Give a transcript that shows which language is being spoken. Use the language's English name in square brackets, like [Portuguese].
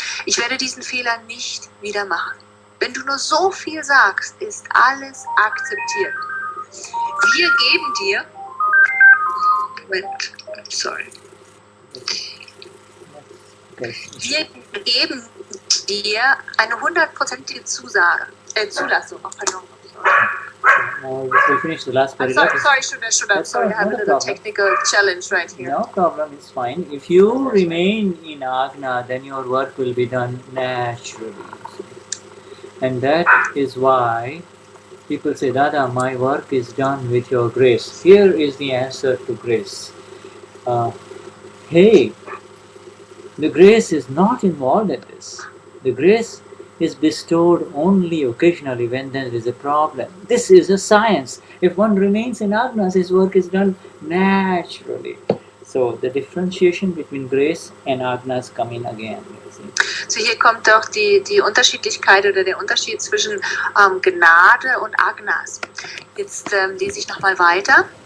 [German] Ich werde diesen Fehler nicht wieder machen. Wenn du nur so viel sagst, ist alles akzeptiert. Wir geben dir... Moment, sorry. Wir geben dir eine 100%ige Zulassung. [English] Oh, pardon. We'll finish the last paragraph. Sorry, Shuddha. Sorry, I have a little technical challenge right here. No problem, it's fine. If you remain in Agna, then your work will be done naturally. And that is why people say, Dada, my work is done with your grace. Here is the answer to grace. Hey, the grace is not involved in this. The grace is bestowed only occasionally when there is a problem. This is a science. If one remains in Agnas, his work is done naturally. So the differentiation between grace and Agnas come in again. [German] So hier kommt doch die Unterschiedlichkeit oder der Unterschied zwischen Gnade und Agnas. Jetzt lese ich nochmal weiter.